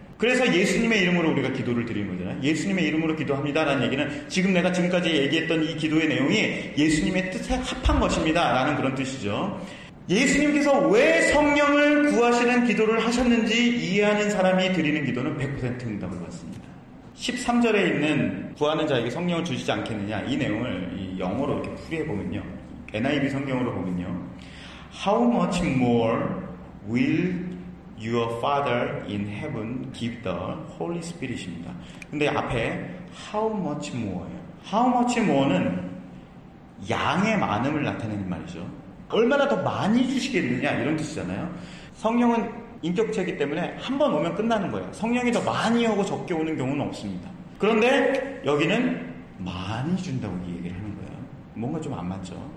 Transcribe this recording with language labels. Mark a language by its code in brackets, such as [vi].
[ko] 그래서 예수님의 이름으로 우리가 기도를 드리는 거잖아요. 예수님의 이름으로 기도합니다라는 얘기는 지금 내가 지금까지 얘기했던 이 기도의 내용이 예수님의 뜻에 합한 것입니다라는 그런 뜻이죠. 예수님께서 왜 성령을 구하시는 기도를 하셨는지 이해하는 사람이 드리는 기도는 100% 응답을 받습니다. 13절에 있는 구하는 자에게 성령을 주시지 않겠느냐 이 내용을 영어로 이렇게 풀이해보면요. NIV 성경으로 보면요. [en] How much more will your Father in heaven give the Holy Spirit입니다. [ko] 근데 앞에 [en] How much more [ko] 예요. How much more는 양의 많음을 나타내는 말이죠. 얼마나 더 많이 주시겠느냐 이런 뜻이잖아요. 성령은 인격체이기 때문에 한 번 오면 끝나는 거예요. 성령이 더 많이 오고 적게 오는 경우는 없습니다. 그런데 여기는 많이 준다고 이 얘기를 하는 거예요. 뭔가 좀 안 맞죠.